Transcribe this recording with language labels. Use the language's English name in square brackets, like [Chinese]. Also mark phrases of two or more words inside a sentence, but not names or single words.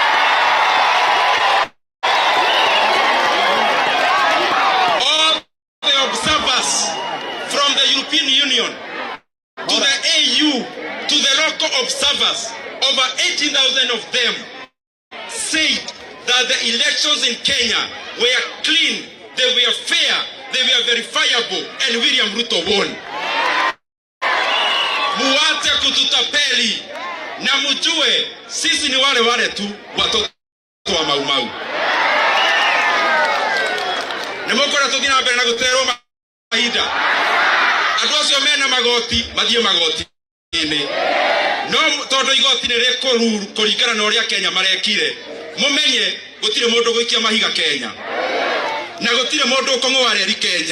[English] All the observers from the European Union to the AU, to the local observers, over 18,000 of them said that the elections in Kenya were clean, they were fair, they were verifiable, and William Ruto won. [Swahili] Muache kututapeli na mjue sisi ni wale wale tu watoto wa Maumau. [Kikuyu] Nemokora tuthina mbere na guterwo mahinda. Andu acio mena magoti mathie magoti ini. No tondu igoti ni rikururu kuringana na uria Kenya marekire. Mumenye gutire mundu guikia mahiga Kenya. Na gutire mundu ukong'wa reri Kenya.